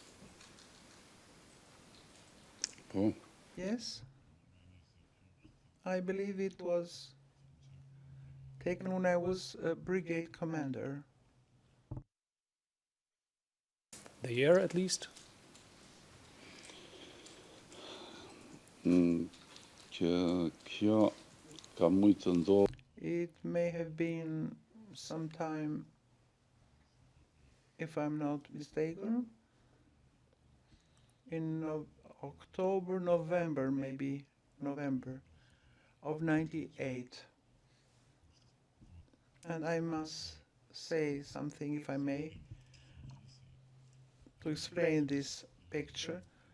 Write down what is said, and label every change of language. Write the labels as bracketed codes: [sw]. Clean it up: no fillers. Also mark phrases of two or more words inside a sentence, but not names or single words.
[en] po, Yes. I believe it was taken when I was a brigade commander. The year, at least? [sq] që kjo ka mujtë të ndodhë [en] It may have been sometime, if I'm not mistaken, in October, November, maybe November of 98. And I must say something, if I may, to explain this picture.